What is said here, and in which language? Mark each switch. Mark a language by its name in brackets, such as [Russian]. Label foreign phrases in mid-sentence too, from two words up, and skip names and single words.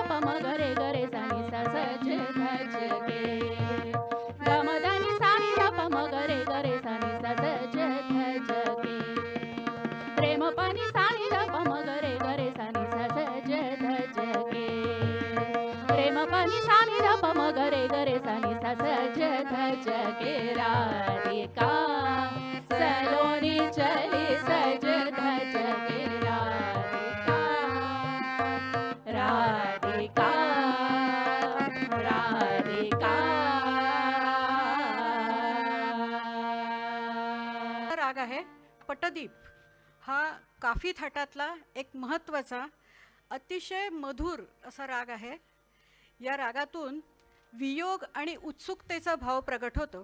[Hindi] प म ग रे सा नि सा सज धज के ग म ध नि सा नि ध प म ग रे सा नि सा सज धज के प्रेम पनि सा नि ध प म ग रे सा नि सा सज धज के प्रेम पनि सा नि ध प म ग रे सा नि सा सज धज के राधिका सलोनी चली सज धज के राधिका राधिका राधिका [Marathi] राग आहे पटदीप. हा काफी थाटातला एक महत्त्वाचा अतिशय मधुर असा राग आहे. या रागातून वियोग आणि उत्सुकतेचा भाव प्रगट होतो.